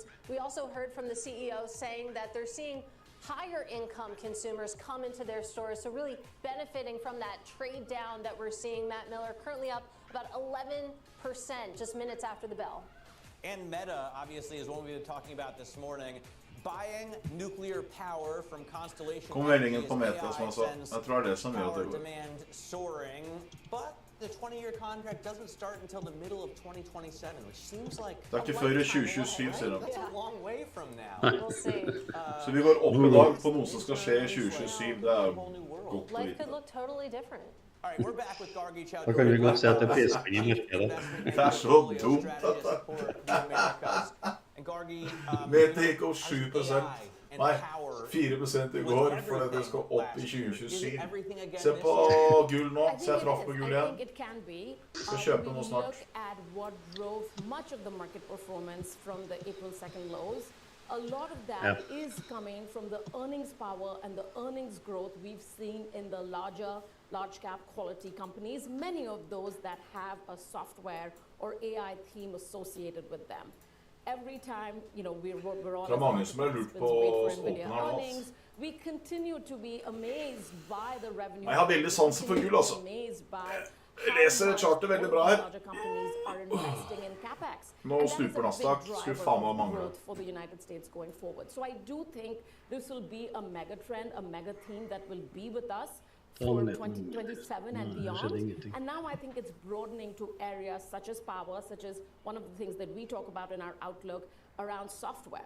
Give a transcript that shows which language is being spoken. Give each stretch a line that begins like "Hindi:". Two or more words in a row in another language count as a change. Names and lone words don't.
English: We also heard from the CEO saying that they're seeing higher income consumers come into their stores, so really benefiting from that trade down that we're seeing. Matt Miller currently up about 11% just minutes after the bell. And Meta, obviously, is one we've been talking about this morning. buying nuclear power from Constellation
Norwegian: Kom
English: Energy
Norwegian: meldingen på
English: as Meta AI
Norwegian: som han sa.
English: sends
Norwegian: Jeg tror det er det som gjør at
English: power
Norwegian: det går.
English: demand soaring, but the 20-year contract doesn't start until the middle of 2027, which seems like
Norwegian: Det er ikke før i 2027, sier de.
English: That's a long way from now. We'll see.
Norwegian: Så vi går opp i dag på noe som skal skje i 2027. Det er godt å
English: Life
Norwegian: vite.
English: could look totally different. All right, we're back with Gargi
Norwegian: Da kan vi
English: Chowdhury.
Norwegian: godt se at det er prisspill i markedet. Det er så dumt.
English: And Gargi,
Norwegian: Meta gikk opp 7%. Nei, 4% i går, fordi det skal opp i 2027. Se på gull nå. Se jeg traff på gull igjen.
English: I think it can be.
Norwegian: Skal kjøpe noe snart.
English: Look at what drove much of the market performance from the April 2nd lows. A lot of that is coming from the earnings power and the earnings growth we've seen in the large cap quality companies, many of those that have a software or AI theme associated with them. Every time, you know, we're all
Norwegian: Det er mange som har lurt på åpne her nå.
English: we continue to be amazed by the revenue.
Norwegian: Jeg har veldig sansen for gull, altså. Jeg leser chartet veldig bra her. Nå stuper Nasdaq. Skulle faen meg mangle.
English: For the United States going forward. So I do think this will be a mega trend, a mega theme that will be with us for 2027 and beyond. And now I think it's broadening to areas such as power, such as one of the things that we talk about in our outlook around software.